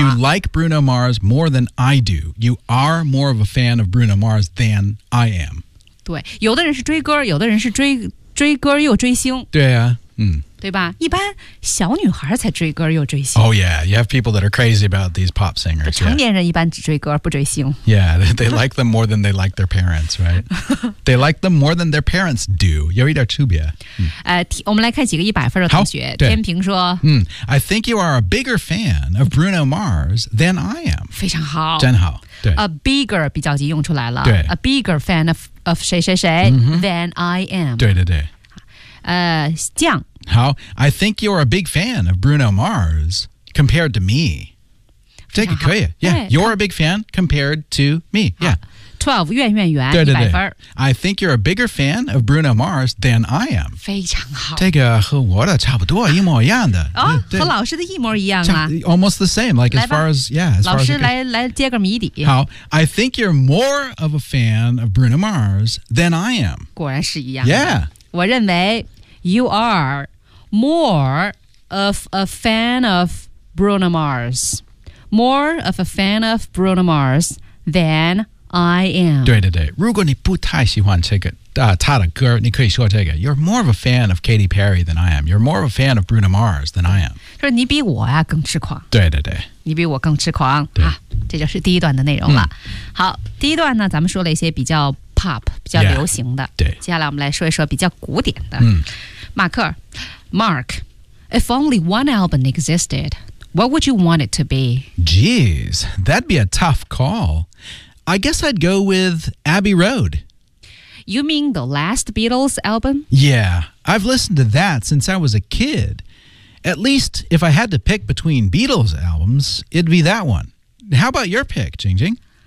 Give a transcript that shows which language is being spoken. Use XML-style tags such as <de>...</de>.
<en>You like Bruno Mars more than I do. You are more of a fan of Bruno Mars than I am.</en> <zh>对，有的人是追歌，有的人是追歌又追星。对啊，嗯。对吧？一般小女孩才追歌又追星。</zh> <en>Oh yeah, you have people that are crazy about these pop singers.</en> <zh>成年人一般只追歌不追星。</zh> <en>Yeah, they like them more than they like their parents, right? They like them more than their parents do.</en> <zh>有一点区别。我们来看几个一百分的同学。天平说、</zh> <en>I think you are a bigger fan of Bruno Mars than I am.</en> <zh>非常好。真好。</zh> <en>A bigger</en> <zh>比较级用出来了。对。</zh> <en>A bigger fan of</en> <zh>谁谁谁、</zh> <en>mm-hmm. than I am.</en> <zh>对对对。酱。</zh> <en>How? I think you're a big fan of Bruno Mars compared to me.</en> <zh>这个可以。</zh> <en>Yeah, you're a big fan compared to me. Yeah.</en> <zh>12, 怨怨怨对对对，100分。</zh> <en>I think you're a bigger fan of Bruno Mars than I am.</en> <zh>非常好。这个和我的差不多，一模一样的。和老师的一模一样啊。</zh> <en>Almost the same, like as far as, yeah. As</en> <zh>老师 来接个谜底。好。</zh> <en>I think you're more of a fan of Bruno Mars than I am.</en> <zh>果然是一样的。</zh> <en>Yeah.</en> <zh>我认为</zh> <en>You are more of a fan of Bruno Mars. More of a fan of Bruno Mars than I am.</en> <zh>对对对，如果你不太喜欢这个他的歌，你可以说这个。</zh> <en>You're more of a fan of Katy Perry than I am. You're more of a fan of Bruno Mars than I am.</en> <zh>就是你比我呀更痴狂。对对对。你比我更痴狂。对。这就是第一段的内容了。好，第一段呢，咱们说了一些比较pop 比较流行的</zh> <en>yeah,</en> <zh>对接下来我们来说一说比较古典的、嗯、</zh> <en>马克 Mark If only one album existed What would you want it to be? Geez, that'd be a tough call I guess I'd go with Abbey Road You mean the last Beatles album? Yeah, I've listened to that since I was a kid At least if I had to pick between Beatles albums It'd be that one How about your pick, Jing Jing?</en>